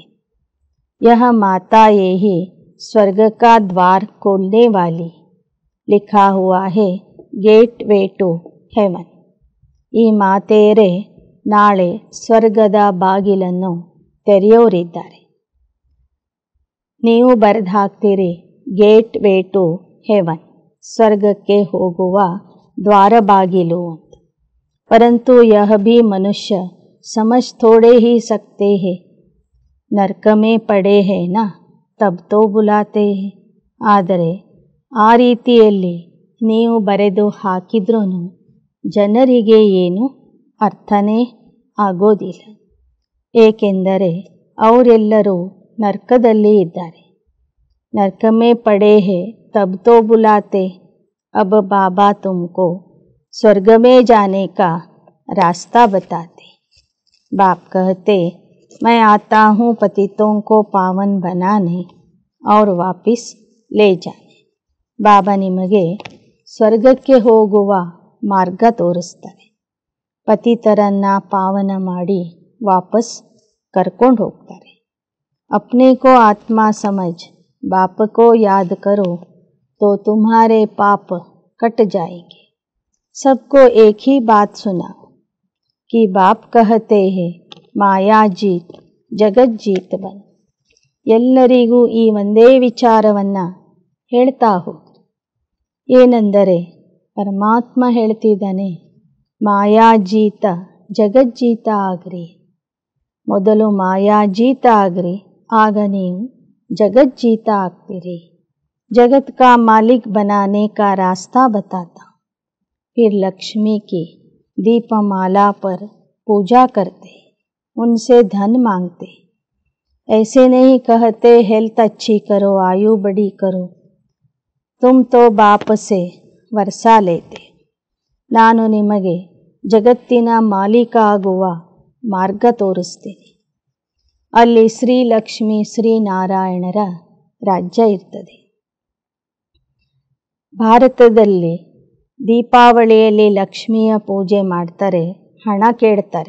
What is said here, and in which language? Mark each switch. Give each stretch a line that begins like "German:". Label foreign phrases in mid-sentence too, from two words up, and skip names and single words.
Hindi: यह माता येही स्वर्ग का द्वार खोलने वाली, लिखा हुआ है
English: gateway to heaven.
Kannada: ಈ ಮಾತೆಯರೇ ನಾಳೆ ಸ್ವರ್ಗದ ಬಾಗಿಲನ್ನು ತೆರೆಯೋರಿದ್ದಾರೆ. ನೀವು ಬರೆದು ಹಾಕ್ತೀರಿ
English: gateway to heaven,
Kannada: ಸ್ವರ್ಗಕ್ಕೆ ಹೋಗುವ ದ್ವಾರ ಬಾಗಿಲು ಅಂತ.
Hindi: परंतु यह भी मनुष्य समझ थोड़े ही सकते हैं, नरक में पड़े हैं ना तब तो बुलाते हैं.
Kannada: ಆದರೆ ಆ ರೀತಿಯಲ್ಲಿ ನೀವು ಬರೆದು ಹಾಕಿದ್ರೂ ಜನರಿಗೆ ಏನು ಅರ್ಥನೇ ಆಗೋದಿಲ್ಲ. ಏಕೆಂದರೆ ಅವರೆಲ್ಲರೂ ನರ್ಕದಲ್ಲಿ ಇದ್ದಾರೆ.
Hindi: नर्क में पड़े हैं तब तो बुलाते, अब बाबा तुमको स्वर्ग में जाने का रास्ता बताते. बाप कहते मैं आता हूँ पतितों को पावन बनाने और वापस ले जाने.
Kannada: ಬಾಬಾ ನಿಮಗೆ ಸ್ವರ್ಗಕ್ಕೆ ಹೋಗುವ ಮಾರ್ಗ ತೋರಿಸ್ತಾರೆ. ಪತಿತರನ್ನ ಪಾವನ ಮಾಡಿ ವಾಪಸ್ ಕರ್ಕೊಂಡು ಹೋಗ್ತಾರೆ.
Hindi: अपने को आत्मा समझ बाप को याद करो तो तुम्हारे पाप कट जाएंगे. सबको एक ही बात सुनाओ कि बाप कहते हैं माया जीत जगत जीत बन.
Kannada: ಎಲ್ಲರಿಗೂ ಈ ಒಂದೇ ವಿಚಾರವನ್ನು ಹೇಳ್ತಾ ಹೋಗಿ. ಏನೆಂದರೆ ಪರಮಾತ್ಮ ಹೇಳ್ತಿದ್ದಾನೆ, ಮಾಯಾಜೀತ ಜಗಜ್ಜೀತ ಆಗ್ರಿ. ಮೊದಲು ಮಾಯಾಜೀತ ಆಗ್ರಿ, ಆಗ ನೀವು ಜಗಜ್ಜೀತ ಆಗ್ತೀರಿ.
Hindi: जगत का मालिक बनाने का रास्ता बताता. फिर लक्ष्मी की दीपमाला पर पूजा करते, उनसे धन मांगते. ऐसे नहीं कहते हेल्थ अच्छी करो, आयु बड़ी करो, तुम तो बाप से वर्षा लेते.
Kannada: ನಾನು ನಿಮಗೆ ಜಗತ್ತಿನ ಮಾಲೀಕ ಆಗುವ ಮಾರ್ಗ ತೋರಿಸ್ತೀನಿ. ಅಲ್ಲಿ ಶ್ರೀಲಕ್ಷ್ಮಿ ಶ್ರೀನಾರಾಯಣರ ರಾಜ್ಯ ಇರ್ತದೆ. ಭಾರತದಲ್ಲಿ ದೀಪಾವಳಿಯಲ್ಲಿ ಲಕ್ಷ್ಮಿಯ ಪೂಜೆ ಮಾಡ್ತಾರೆ, ಹಣ ಕೇಳ್ತಾರೆ.